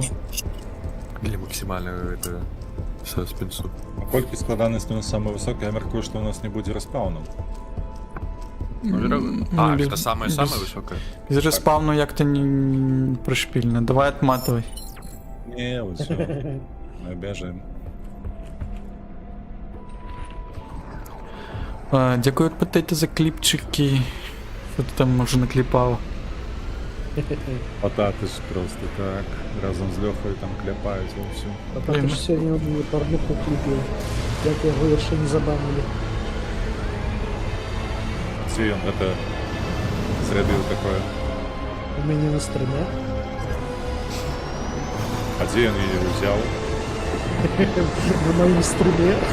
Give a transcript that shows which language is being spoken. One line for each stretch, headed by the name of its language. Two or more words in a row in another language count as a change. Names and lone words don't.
Belarusian: Для максімальнага гэта саспенсу. А колькі складанасць у нас самая высокая, я мяркую, што у нас не будзе распаўну. Гэта самая высокая. без респауну як-то не прышпільна.
Russian: Давай отматывай.
Belarusian: Не, ўсё. Мы бяжым.
Ukrainian: Дякую Патейта за кліпчики. Що ти там може накліпав?
Belarusian: Пататы ж просто так, разом з Лёхой там кляпаюць вовсю. А так ж сёння мне парнуху кліпіў. Як яго яшчэ не забанілі. Ці ён гэта зрабіў такое? У мяне на стрыме. А дзе ён яе ўзяў? На маім стрыме.